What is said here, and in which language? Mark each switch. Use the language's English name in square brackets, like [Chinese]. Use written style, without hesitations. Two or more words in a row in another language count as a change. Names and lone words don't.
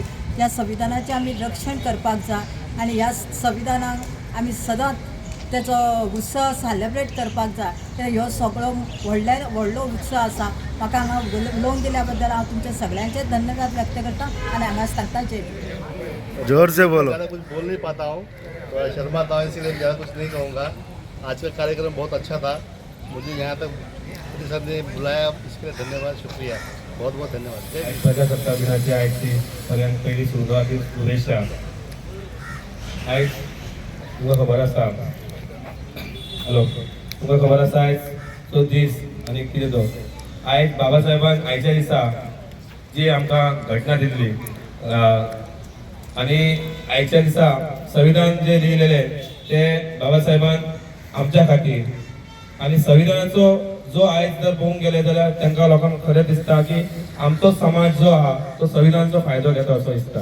[Konkani] ह्या संविधानाचें आमी रक्षण करपाक जाय आनी ह्या संविधानाक आमी सदांच तेचो उत्सव सेलेब्रेट करपाक जाय. कित्याक ह्यो सगळो व्हडलो उत्सव आसा. म्हाका हांगा उलोवंक दिल्या बद्दल हांव तुमचे सगळ्यांचे धन्यवाद व्यक्त करता आनी हांगा सांगता जय [Hindi] जोर से बोलो। ज़्यादा कुछ बोल नहीं पाता हूँ, थोड़ा शर्माता हूँ, इसीलिए ज़्यादा कुछ नहीं कहूँगा। आज का कार्यक्रम बहुत अच्छा था, मुझे यहाँ तक मोदी साहब ने बुलाया, इसके लिए धन्यवाद, शुक्रिया, बहुत बहुत धन्यवाद। जय हिंद। [Konkani] प्रजासत्ताक दिनाची आयची सगळ्यांत पहिली सुरवाती शुभेच्छा। आयज तुमकां खबर आसा, हॅलो, तुमकां खबर आसा आयज तो दीस आनी कितें तो आयज बाबा साहेबान आयच्या दिसा जी आमकां घटना दिल्ली आनी आयच्या दिसा संविधान जे लिहिलेले ते बाबा साहेबान आमच्या खातीर आनी संविधानाचो जो आयज जर पळोवंक गेले जाल्यार तांकां लोकांक खरें दिसता की आमचो समाज जो आहा तो संविधानाचो फायदो घेता असो दिसता।